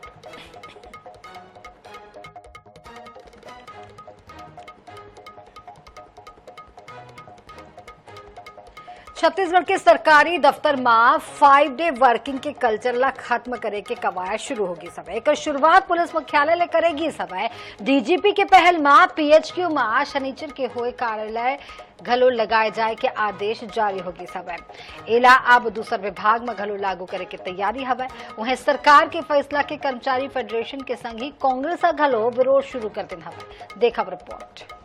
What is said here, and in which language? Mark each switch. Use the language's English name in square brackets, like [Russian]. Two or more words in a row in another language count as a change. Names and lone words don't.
[Chhattisgarhi] छत्तीसगढ़ के सरकारी दफ्तर में 5 [English] day working [Chhattisgarhi] के कल्चर ला खत्म करे के कवायद शुरू होगी सब। एक शुरुआत पुलिस मुख्यालय ले करेगी सब। डीजीपी के पहल में पीएचक्यू में शनिचर के हुए कार्यालय घलो लगाए जाए के आदेश जारी होगी सब। एला अब दूसर विभाग में घलो लागू करे के तैयारी हवे। वहीं सरकार के फैसला के कर्मचारी फेडरेशन के संग ही कांग्रेस घलो विरोध शुरू कर दिन हवे। देखब रिपोर्ट।